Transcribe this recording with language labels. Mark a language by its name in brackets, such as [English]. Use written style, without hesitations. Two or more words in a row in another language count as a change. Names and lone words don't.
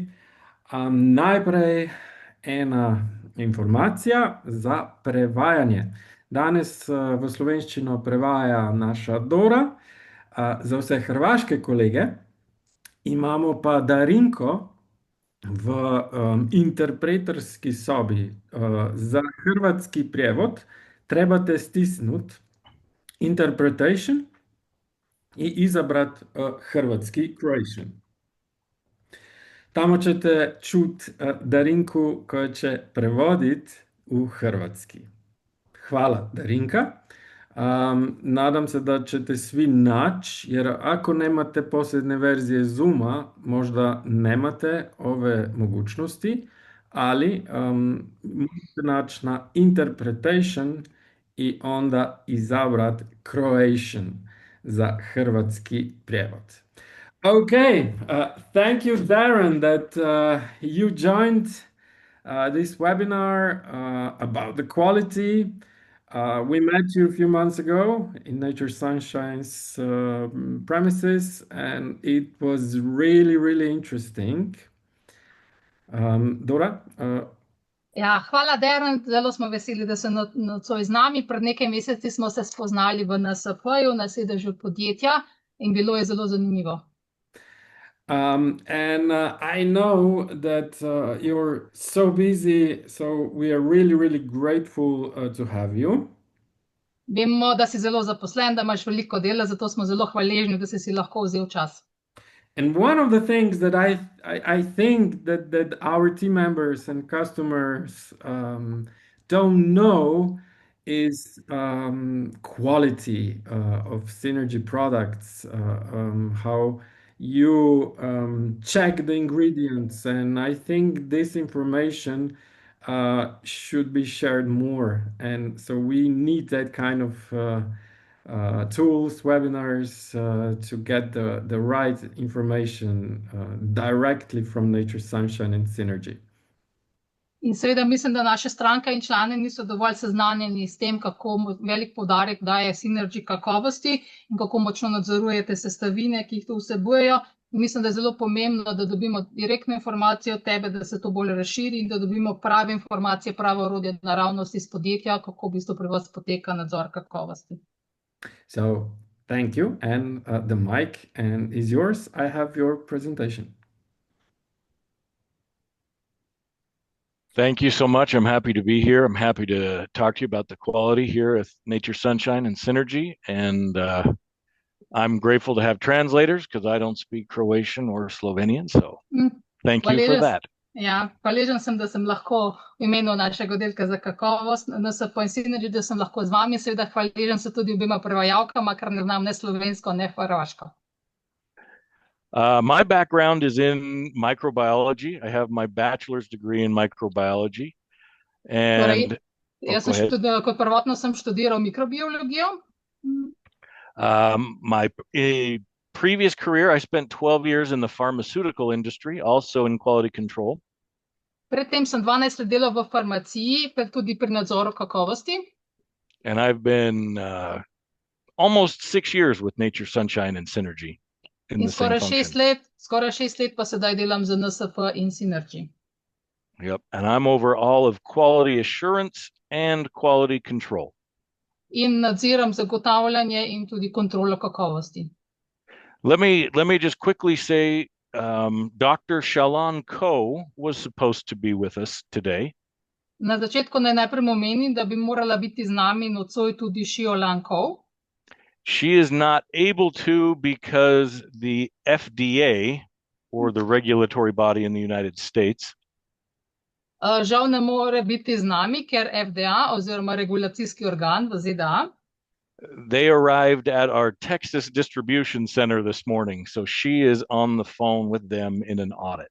[Slovenian] Najprej ena informacija za prevajanje. Danes v slovenščino prevaja naša Dora. Za vse hrvaške kolege imamo pa Darinko v interpreterski sobi. [Croatian] Za hrvatski prijevod trebate stisnuti interpretation i izabrat hrvatski Croatian. Tamo ćete čut Darinku koja će prevodit u hrvatski. Hvala, Darinka. Nadam se da ćete svi naći, jer ako nemate posljednje verzije Zooma, možda nemate ove mogućnosti, ali možete naći na interpretation i onda izabrat Croatian za hrvatski prijevod. [English] Okay, thank you, Darren, that you joined this webinar about the quality. We met you a few months ago in Nature Sunshine's premises, and it was really, really interesting. Dora? [Slovenian] Ja, hvala, Darren. Zelo smo veseli, da se nocoj z nami. Pred nekaj meseci smo se spoznali v NSP-ju, na sedežu podjetja, in bilo je zelo zanimivo. [English] I know that you're so busy, so we are really, really grateful to have you. Vemo, da si zelo zaposlen, da imaš veliko dela, zato smo zelo hvaležni, da si lahko vzel čas. And one of the things that I think that our team members and customers don't know is quality of Synergy products, how you check the ingredients, and I think this information should be shared more. And so we need that kind of tools, webinars to get the right information directly from Nature Sunshine and Synergy. [Slovenian] In seveda mislim, da naše stranke in člani niso dovolj seznanjeni s tem, kako velik poudarek daje Synergy kakovosti in kako močno nadzorujete sestavine, ki jih to vsebujejo. Mislim, da je zelo pomembno, da dobimo direktno informacijo od tebe, da se to bolj razširi in da dobimo prave informacije, pravo orodje naravnost iz podjetja, kako v bistvu pri vas poteka nadzor kakovosti. [English] So thank you, and the mic is yours. I have your presentation. Thank you so much. I'm happy to be here. I'm happy to talk to you about the quality here at Nature Sunshine and Synergy. And I'm grateful to have translators because I don't speak Croatian or Slovenian. So thank you for that. [Slovenian] Ja, hvaležen sem, da sem lahko v imenu našega oddelka za kakovost NSP in Synergy, da sem lahko z vami. Seveda hvaležen sem tudi obema prevajalkama, ker ne znam ne slovensko, ne hrvaško. [English] My background is in microbiology. I have my bachelor's degree in microbiology. And [Slovenian] kot prvotno sem študiral mikrobiologijo. [English] My previous career, I spent 12 years in the pharmaceutical industry, also in quality control. [Slovenian] Predtem sem 12 let delal v farmaciji, pa tudi pri nadzoru kakovosti. [English] And I've been almost 6 years with Nature Sunshine and Synergy. [Slovenian] In skoraj 6 let pa sedaj delam za NSP in Synergy. [English] Yep, and I'm over all of quality assurance and quality control. [Slovenian] In nadziram zagotavljanje in tudi kontrolo kakovosti. [English] Let me just quickly say, Dr. Shalan Ko was supposed to be with us today. [Slovenian] Na začetku naj najprej omenim, da bi morala biti z nami nocoj tudi Shalan Ko. [English] She is not able to because the FDA, or the regulatory body in the United States, [Slovenian] žal ne more biti z nami, ker FDA oziroma regulacijski organ v ZDA, [English] they arrived at our Texas distribution center this morning, so she is on the phone with them in an audit.